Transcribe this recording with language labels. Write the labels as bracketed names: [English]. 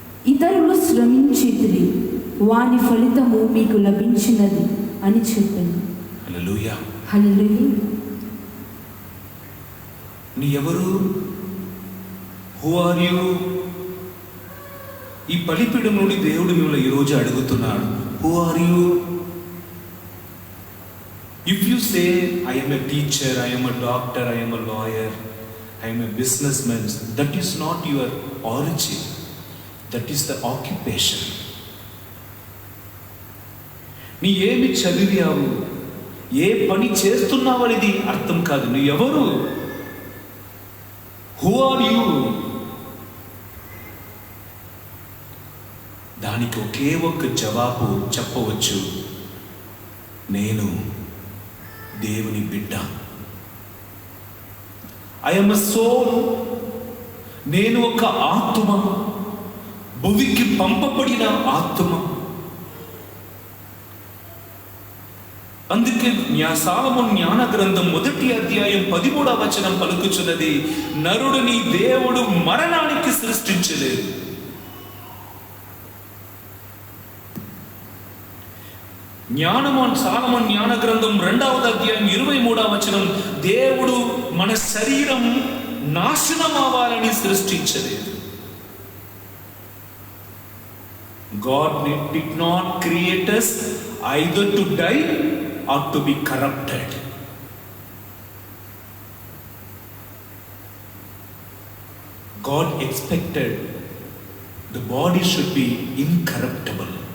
[Telugu] ఇతరులు శ్రమించితిరి, వాని ఫలితము మీకు లభించినది అని చెప్పాను. హల్లెలూయా. హల్లెలూయా. నీ ఎవరు? [English] Who are you? [Telugu] ఈ బలిపీఠం నుండి దేవుడు మిమ్మల్ని ఈరోజు అడుగుతున్నాడు, [English] Who are you? If you say I am a teacher, I am a doctor, I am a lawyer, I am a businessman, that is not your origin, that is the occupation. [Telugu] నీ ఏమి చదివావు, ఏ పని చేస్తున్నావు అనేది అర్థం కాదు. నువ్వు ఎవరు? [English] Who are you? [Telugu] దానికి ఒకే ఒక్క జవాబు చెప్పవచ్చు, నేను దేవుని బిడ్డ. [English] I am a soul. [Telugu] నేను ఒక ఆత్మ, భూమికి పంపబడిన ఆత్మ. అందుకే సొలొమోను జ్ఞాన గ్రంథం 1వ అధ్యాయం 13వ వచనం పలుకుచున్నది, నరుడిని దేవుడు మరణానికి సృష్టించలేదు. సొలొమోను జ్ఞాన గ్రంథం 2వ అధ్యాయం 23వ వచనం, దేవుడు మన శరీరం నాశనం అవ్వాలని సృష్టించలేదు. [English] God did not create us either to die or to be corrupted. God expected the body should be incorruptible.